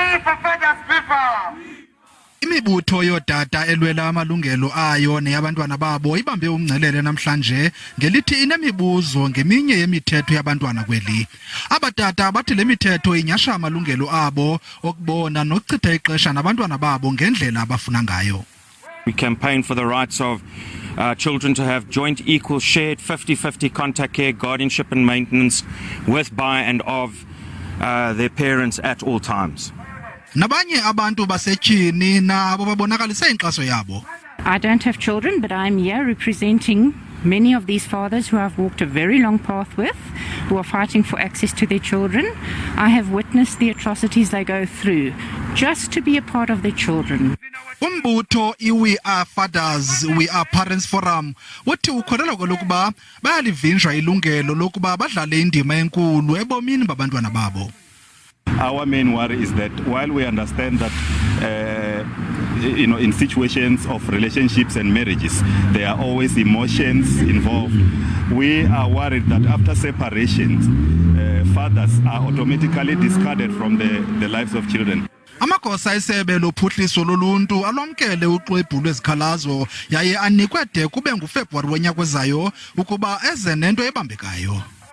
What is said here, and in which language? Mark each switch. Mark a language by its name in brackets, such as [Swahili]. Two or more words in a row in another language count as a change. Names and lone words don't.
[Xhosa] Imibutho yootata elwela amalungelo ayo neyabantwana babo ibambe umngcelele namhlanje ngelithi inemibuzo ngeminye yemithetho yabantwana kweli. Abatata bathi le mithetho inyasha amalungelo abo okubona nokuchitha ixesha nabantwana babo ngendlela abafuna ngayo. [English] We campaign for the rights of children to have joint, equal, shared 50-50 contact care, guardianship and maintenance with, by and of their parents at all times. [Xhosa] Nabanye abantu basetyhini nabo babonakalise inkxaso yabo. [English] I don't have children, but I'm here representing many of these fathers who I've walked a very long path with, who are fighting for access to their children. I have witnessed the atrocities they go through just to be a part of their children. [Xhosa] Umbutho We Are Fathers, We Are Parents Forum uthi ukholelwa kolokuba bayalivinjwa ilungelo lokuba badlale indima enkulu ebomini babantwana babo. [English] Our main worry is that while we understand that in situations of relationships and marriages there are always emotions involved, we are worried that after separations fathers are automatically discarded from the lives of children. [Xhosa] Amagosa esebe lophuhliso loluntu alwamkele uxwebhu lwezikhalazo yaye anikwe de kube nguFebruwari wonyaka ozayo ukuba eze nento ebambekayo.